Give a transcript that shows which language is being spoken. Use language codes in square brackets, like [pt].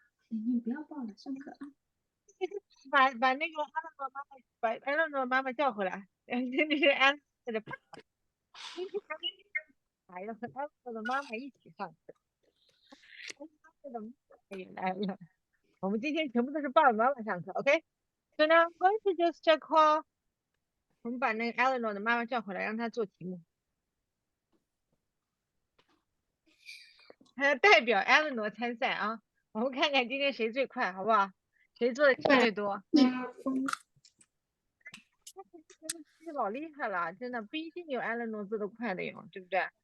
[zh] 你不要抱了，上课啊。把那个 Eleanor 妈妈叫回来，这是 Eleanor 的爸爸。今天还没来了，和 Eleanor 的妈妈一起上课。 Eleanor 的妈妈也来了，我们今天全部都是爸爸妈妈上课。 [en] OK，so now I'm going to just call。 [zh] 我们把那个 Eleanor 的妈妈叫回来，让她做题目。还要代表 Eleanor 参赛啊！我们看看今天谁最快，好不好？谁做的题最多？这老厉害了，真的不一定有 Eleanor 做的快的哟，对不对？